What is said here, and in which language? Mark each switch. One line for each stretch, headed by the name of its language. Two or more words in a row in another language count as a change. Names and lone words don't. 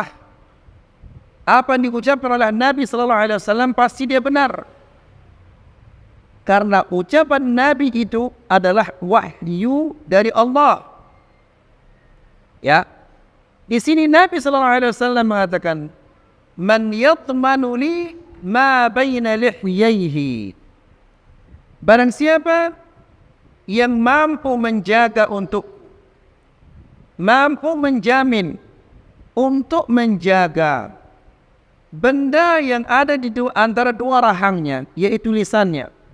Indonesian: Apa yang diucapkan oleh Nabi
Arabic: صلى الله عليه وسلم
Indonesian: pasti dia benar. Karena ucapan Nabi itu adalah wahyu dari Allah. Ya. Di sini Nabi
Arabic: صلى الله عليه وسلم
Indonesian: mengatakan,
Arabic: "من يضمن لي ما بين لحييه."
Indonesian: Barang siapa yang mampu menjaga mampu menjamin untuk menjaga benda yang ada di antara dua rahangnya, yaitu lisannya,